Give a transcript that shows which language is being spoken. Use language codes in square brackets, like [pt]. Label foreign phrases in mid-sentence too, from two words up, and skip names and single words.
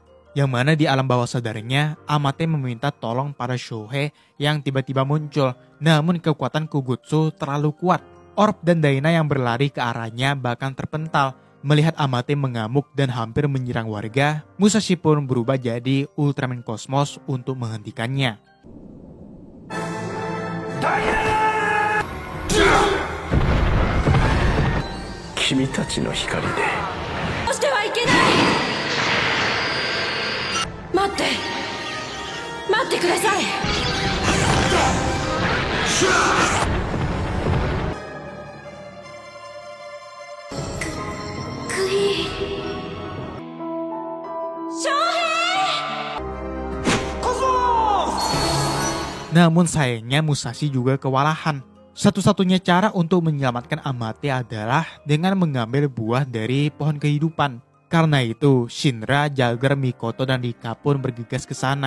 [id] Yang mana di alam bawah sadarnya, Amate meminta tolong pada Shohei yang tiba-tiba muncul. Namun kekuatan Kugutsu terlalu kuat. Orb dan Daina yang berlari ke arahnya bahkan terpental. Melihat Amate mengamuk dan hampir menyerang warga, Musashi pun berubah jadi Ultraman Cosmos untuk menghentikannya. [ja] 君たちの光で。してはいけない。待ってください。クイーン翔平。 [id] Namun sayangnya Musashi juga kewalahan. Satu-satunya cara untuk menyelamatkan Amate adalah dengan mengambil buah dari pohon kehidupan. Karena itu, Shinra, Jagger, Mikoto, dan Rika pun bergegas ke sana.